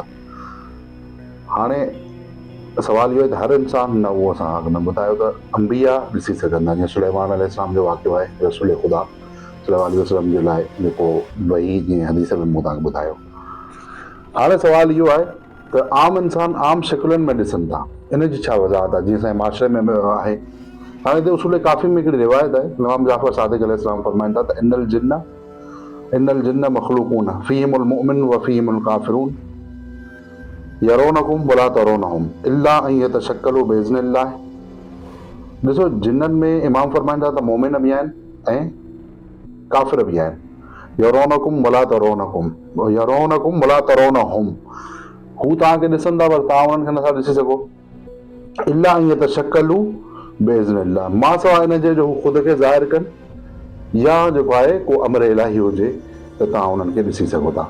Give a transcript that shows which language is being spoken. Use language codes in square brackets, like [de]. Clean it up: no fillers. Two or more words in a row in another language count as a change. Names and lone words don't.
[sd] हाणे सवाल इहो आहे त हर इंसान न, उहो असां अॻु में ॿुधायो त अंबिया ॾिसी सघंदा, जीअं सुलेमान अलैहिस्सलाम जो वाक़ियो आहे रसूल ख़ुदा [ar] صلى الله عليه وسلم [sd] जे लाइ जेको वही जीअं हदीस में मूं तव्हांखे ॿुधायो। हाणे सवाल इहो आहे त आम इंसान आम शिकिलुनि में ॾिसनि था, इन जी छा वज़ाहत आहे। जीअं असांजे माशरे में आहे, हाणे हिते उसूल काफ़ी में हिकिड़ी रिवायत आहे, इमाम जाफ़र सादिक़ अलैहिस्सलाम फरमाइनि था त [ar] إن الجن مخلوقون فيهم المؤمن وفيهم الكافرون يرونكم ولا ترونهم إلا أن يتشكلوا بإذن الله. [sd] ॾिसो, जिन्ननि में इमाम फरमाइनि था त मोमिन बि आहिनि ऐं काफ़िर बि आहिनि। [ar] يرونكم ولا ترونهم, [sd] हू तव्हांखे ॾिसंदा पर तव्हां उन्हनि खे नथा ॾिसी सघो। इला ईअं त [ar] شكلوا بإذن الله, [sd] मां सवाइ हिनजे जो हू ख़ुदि खे ज़ाहिर कनि या जेको आहे को अमर इलाही हुजे त तव्हां उन्हनि खे ॾिसी सघो था।